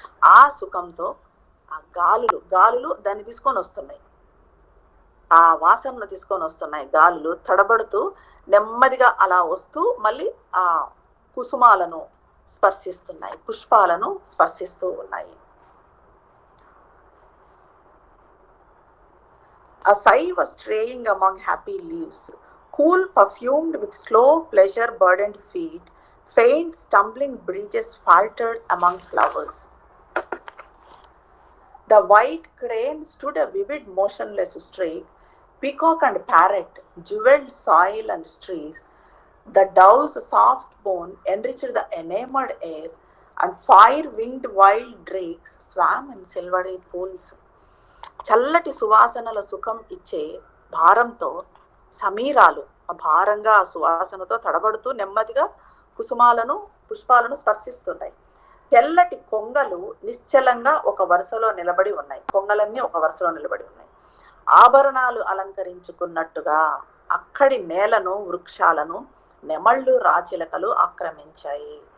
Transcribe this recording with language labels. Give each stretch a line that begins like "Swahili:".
Telugu: ఆ సుఖంతో ఆ గాలులు దాన్ని తీసుకొని వస్తున్నాయి. ఆ వాసనను తీసుకొని వస్తున్నాయి. గాలులు తడబడుతూ నెమ్మదిగా అలా వస్తూ మళ్ళీ ఆ కుసుమాలను స్పర్శిస్తున్నాయి, పుష్పాలను స్పర్శిస్తూ ఉన్నాయి.
English: A sigh was straying among happy leaves, cool, perfumed with slow, pleasure-burdened feet. Faint, stumbling breezes faltered among flowers. The white crane stood a vivid, motionless streak. Peacock and parrot, jeweled soil and trees. The dove's soft bone enriched the enamored air, and fire-winged wild drakes swam in silvery pools.
Telugu: చల్లటి సువాసనల సుఖం ఇచ్చే భారంతో సమీరాలు భారంగా ఆ సువాసనతో తడబడుతూ నెమ్మదిగా కుసుమాలను, పుష్పాలను స్పర్శిస్తున్నాయి. తెల్లటి కొంగలు నిశ్చలంగా ఒక వరుసలో నిలబడి ఉన్నాయి. కొంగలన్నీ ఒక వరుసలో నిలబడి ఉన్నాయి. ఆభరణాలు అలంకరించుకున్నట్టుగా అక్కడి నేలను, వృక్షాలను నెమళ్ళు, రాచిలకలు ఆక్రమించాయి.